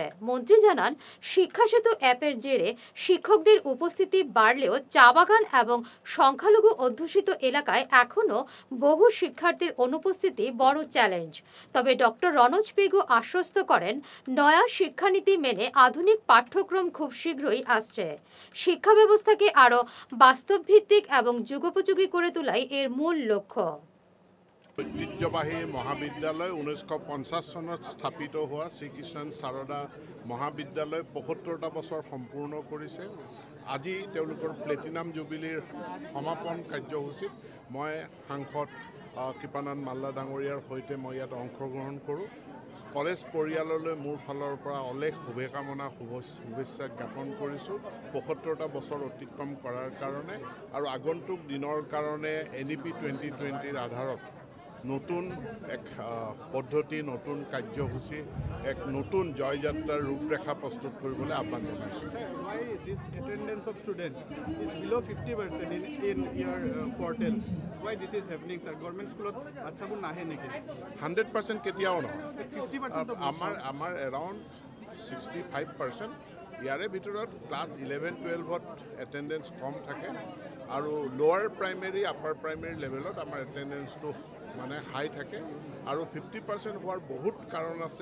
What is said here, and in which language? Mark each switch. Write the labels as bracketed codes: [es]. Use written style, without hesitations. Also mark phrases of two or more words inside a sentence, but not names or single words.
[bn] মন্ত্রী জানান, শিক্ষা সেতু অ্যাপের জেরে শিক্ষকদের উপস্থিতি বাড়লেও চা বাগান এবং সংখ্যালঘু অধ্যুষিত এলাকায় এখনও বহু শিক্ষার্থীর অনুপস্থিতি বড় চ্যালেঞ্জ। তবে ডক্টর রনোজ পেগু আশ্বস্ত করেন, নয়া শিক্ষানীতি মেনে আধুনিক পাঠ্যক্রম খুব শীঘ্রই আসছে। শিক্ষা ব্যবস্থাকে আরো বাস্তবভিত্তিক এবং যুগোপযোগী করে তোলাই এর মূল লক্ষ্য। [as] ঐতিহ্যবাহী মহাবিদ্যালয় 1950 চনত স্থাপিত হোৱা শ্ৰীকৃষ্ণ সাৰদা মহাবিদ্যালয় 75টা বছৰ সম্পূৰ্ণ কৰিছে। আজি তেওঁলোকৰ [en] platinum jubilee [as] সমাপন কাৰ্যসূচীত মই সাংসদ কৃপানন্দ মাল্লা ডাঙৰীয়াৰ সৈতে মই ইয়াত অংশগ্ৰহণ কৰোঁ। কলেজ পৰিয়াললৈ মোৰ ফালৰ পৰা অলেখ শুভকামনা শুভেচ্ছা জ্ঞাপন কৰিছোঁ 75টা বছৰ অতিক্ৰম কৰাৰ কাৰণে আৰু আগন্তুক দিনৰ কাৰণে NEP 2020ৰ আধাৰত নতুন এক পদ্ধতি, নতুন কাৰ্যসূচী, এক নতুন জয়যাত্ৰাৰ ৰূপৰেখা প্ৰস্তুত কৰিবলৈ আহ্বান জনাইছোঁ। [en] Why this attendance of students is below 50% in your portal? Why this is happening, sir? Government school [as] আছাবুন নহে নেকি 100% কেতিয়াও নহয়। 50% আমাৰ এৰাউণ্ড 65%। ইয়াৰে ভিতৰত ক্লাছ 11-12ত এটেণ্ডেঞ্চ কম থাকে আৰু [en] lower primary upper primary [as] লেভেলত আমাৰ এটেণ্ডেঞ্চটো মানে হাই থাকে আৰু 50% হোৱাৰ বহুত কাৰণ আছে।